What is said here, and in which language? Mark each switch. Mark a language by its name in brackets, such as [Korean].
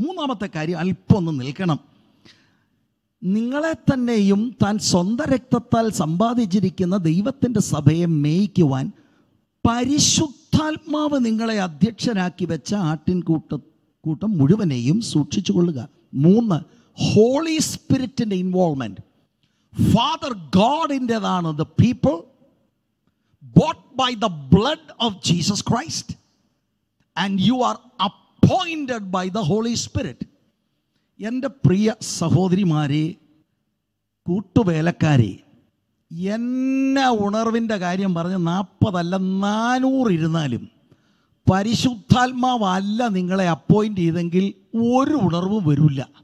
[Malayalam] 3-ാമത്തെ കാര്യം അല്പം ഒന്ന് നിൽക്കണം. നിങ്ങളെ തന്നെയും താൻ സ്വന്തം രക്തത്താൽ സമ്പാദിച്ചിരിക്കുന്ന ദൈവത്തിൻ്റെ സഭയെ മേയ്ക്കുവാൻ പരിശുദ്ധാത്മാവ് നിങ്ങളെ അധ്യക്ഷനാക്കി വെച്ച ആട്ടിൻകൂട്ടം മുഴുവനെയും സൂക്ഷിച്ചു കൊള്ളുക. 3, holy സ്പിരിറ്റിൻ്റെ involvement. Father ഗോഡിൻ്റെതാണ് [English] The people bought by the blood of Jesus Christ, and you are appointed by the Holy Spirit. [Malayalam] എൻ്റെ പ്രിയ സഹോദരിമാരെ, കൂട്ടുവേലക്കാരെ, എന്നെ ഉണർവിൻ്റെ കാര്യം പറഞ്ഞ് 40 അല്ല 400 ഇരുന്നാലും പരിശുദ്ധാത്മാവല്ല നിങ്ങളെ അപ്പോയിൻ്റ് ചെയ്തെങ്കിൽ ഒരു ഉണർവും വരില്ല.